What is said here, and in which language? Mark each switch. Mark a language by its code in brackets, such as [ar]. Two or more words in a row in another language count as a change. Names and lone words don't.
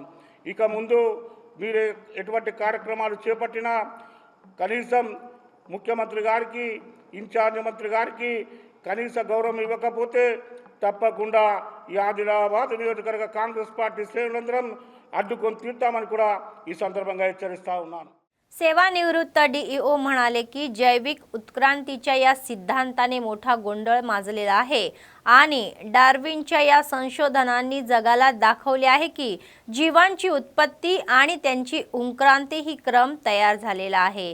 [te] ఇక ముందు మీరు ఎటువంటి కార్యక్రమాలు చేపట్టినా కనీసం ముఖ్యమంత్రి గారికి ఇన్ఛార్జ్ మంత్రి గారికి కనీస గౌరవం ఇవ్వకపోతే తప్పకుండా ఈ ఆదిలాబాద్ నియోజకవర్గ కాంగ్రెస్ పార్టీ శ్రేణులందరం అడ్డుకొని తీర్తామని కూడా ఈ సందర్భంగా హెచ్చరిస్తా ఉన్నాను. [mr] सेवानिवृत्त डीईओ म्हणाले की जैविक उत्क्रांतीच्या या सिद्धांताने मोठा गोंधळ माजलेला आहे आणि डार्विनच्या या संशोधनांनी जगाला दाखवले आहे की जीवांची उत्पत्ती आणि त्यांची उत्क्रांती ही क्रम तयार झालेला आहे.